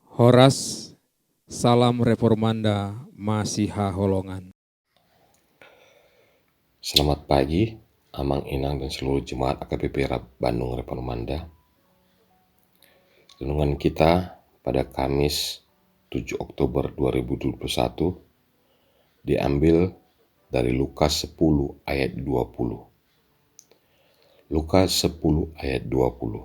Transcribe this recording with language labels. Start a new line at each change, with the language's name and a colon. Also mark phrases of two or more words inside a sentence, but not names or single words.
Indonesian: Oras, salam reformanda, Masiha Holongan. Selamat pagi, Amang Inang dan seluruh jemaat AKBP Bandung Reformanda. Renungan kita pada Kamis 7 Oktober 2021 diambil dari Lukas 10 ayat 20. Lukas 10 ayat 20.